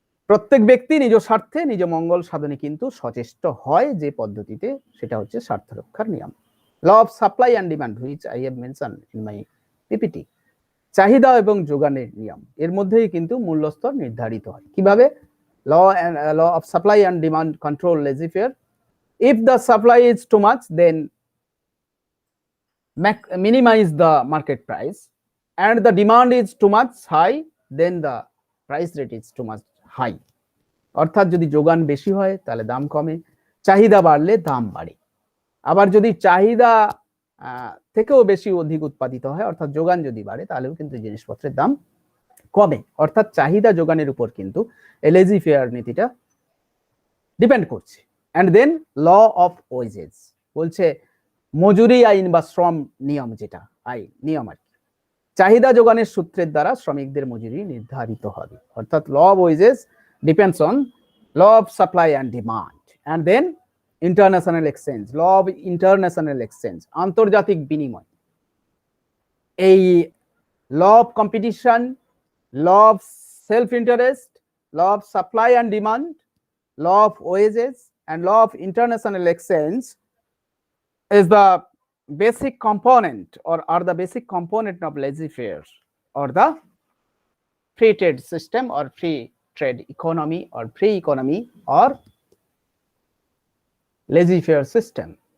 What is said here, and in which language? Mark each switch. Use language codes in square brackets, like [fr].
[bn] প্রত্যেক ব্যক্তি নিজ স্বার্থে নিজ মঙ্গল সাধনে কিন্তু সচেষ্ট হয় যে পদ্ধতিতে, সেটা হচ্ছে স্বার্থ রক্ষার নিয়ম। [en] law of supply and demand, which I have mention in my PPT, [bn] চাহিদা এবং যোগানের নিয়ম, এর মধ্যেই কিন্তু মূল্যস্তর নির্ধারিত হয়। কিভাবে? [en] Law of supply and demand control laissez-faire. If the supply is too much, then minimize the market price, and the demand is too much high, then the price rate is too much high. [bn] অর্থাৎ যদি যোগান বেশি হয় তাহলে দাম কমে, চাহিদা বাড়লে দাম বাড়ে। আবার যদি চাহিদা থেকেও বেশি অধিক উৎপাদিত হয়, অর্থাৎ যোগান যদি বাড়ে, তাহলেও কিন্তু জিনিসপত্রের দাম কমে। অর্থাৎ চাহিদা যোগানের উপর কিন্তু লেজি-ফেয়ার নীতিটা ডিপেন্ড করছে। [en] and then law of wages, [bn] বলছে মজুরি আইন বা শ্রম নিয়ম, যেটা আইন নিয়ম আর কি, চাহিদা যোগানের সূত্রের দ্বারা শ্রমিকদের মজুরি নির্ধারিত হবে। [en] অর্থাৎ law of wages depends on law of supply and demand. And then international exchange, law of international exchange, আন্তর্জাতিক বিনিময়। এই law of competition, law of self interest, law of supply and demand, law of wages and law of international exchange is the basic component, or are the basic component of laissez-faire, or the free trade system, or free trade economy, or free economy, or laissez-faire system.